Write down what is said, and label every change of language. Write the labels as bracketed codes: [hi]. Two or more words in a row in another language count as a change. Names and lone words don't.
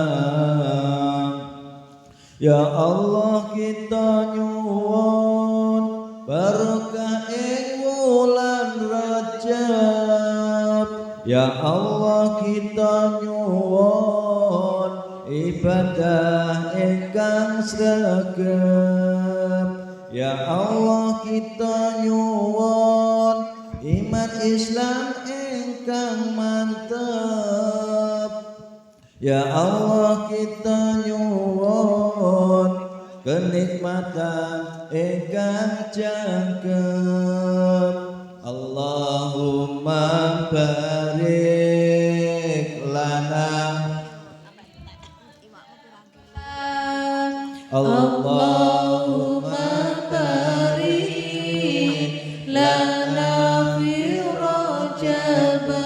[ar] يا الله [jv] kita nyuwun barokah ing wulan Rajab. [ar] يا الله [jv] kita nyuwun ibadah ingkang sregep. [ar] يا الله [jv] kita nyuwun iman Islam ingkang mantep. [ar] يا الله [jv] kita nyuwun kenikmatan ingkang jangkep. [ar] اللهم بارك لنا. اللهم بارك لنا في رجب